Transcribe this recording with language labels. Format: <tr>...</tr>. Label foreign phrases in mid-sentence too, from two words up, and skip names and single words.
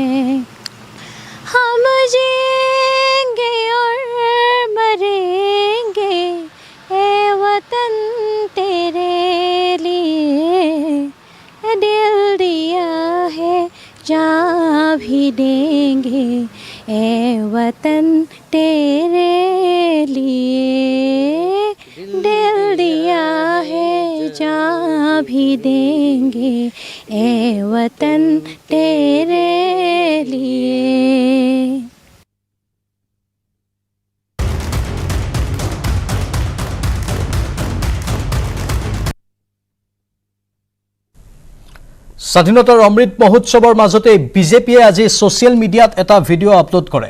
<hi>हम जिएंगे और मरेंगे, ए वतन तेरे लिए दिल दिया है जान भी देंगे, ए वतन तेरे लिए दिल दिया है भी देंगे ए वतन तेरे लिए।</hi> <as>স্বাধীনতাৰ অমৃত মহোৎসৱৰ মাজতে বিজেপিয়ে আজি ছ'চিয়েল মিডিয়াত এটা ভিডিঅ' আপলোড কৰে।</as>